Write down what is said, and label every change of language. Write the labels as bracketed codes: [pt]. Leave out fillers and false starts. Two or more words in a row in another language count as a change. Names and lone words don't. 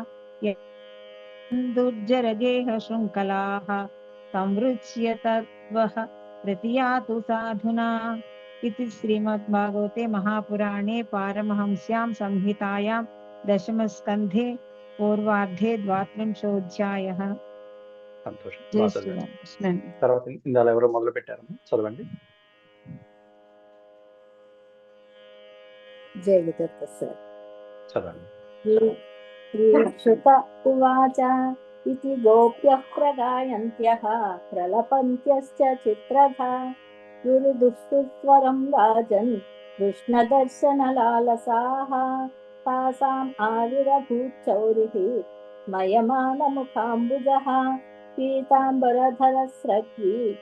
[sa] दुर्जरगेह शृङ्खलाः संवृच्य तद्वः प्रतियातु साधुना इति श्रीमद्भागवते महापुराणे पारमहंस्यां संहितायां दशमस्कन्धे पूर्वार्धे द्वात्रिंशोऽध्यायः। [te] సంతోషం. జై బాగా చదివారు. శ్రీరామకృష్ణ. తర్వాత ఇందాల ఎవరో మొదలు పెట్టారమ్మా, చదవండి. జయ గురుదత్త చదవండి. [sa] श्रीक्षुत उवाच इति गोप्यः प्रगायन्त्यः प्रलपन्त्यश्च चित्रधा गुरुदुःसुस्वरं राजन् कृष्णदर्शनलालसाः तासाम् आविरभूच्चौरिः स्मयमानमुखाम्बुजः पीताम्बरधरस्रग्वी